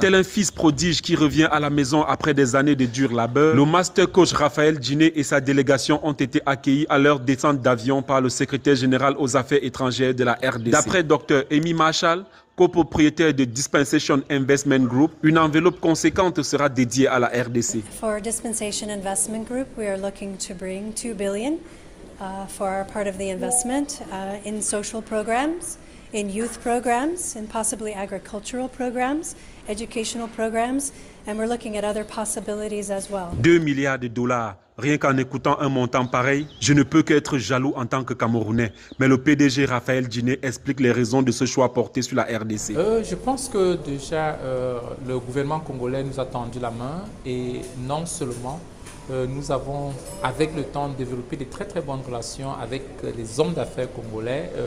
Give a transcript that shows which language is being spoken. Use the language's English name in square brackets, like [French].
[French] Tel un fils prodige qui revient à la maison après des années de dur labeur, le master coach Raphaël Djiné et sa délégation ont été accueillis à leur descente d'avion par le secrétaire général aux affaires étrangères de la RDC. D'après Dr Amy Marshall, copropriétaire de Dispensation Investment Group, une enveloppe conséquente sera dédiée à la RDC. [English] For Dispensation Investment Group, we are looking to bring 2 billion for our part of the investment in social programs, in youth programs, in possibly agricultural programs, educational programs, and we're looking at other possibilities as well. [French] 2 milliards de dollars. Rien qu'en écoutant un montant pareil, je ne peux qu'être jaloux en tant que Camerounais. Mais le PDG Raphaël Djiné explique les raisons de ce choix porté sur la RDC. Je pense que déjà le gouvernement congolais nous a tendu la main et non seulement nous avons avec le temps développé de très bonnes relations avec les hommes d'affaires congolais.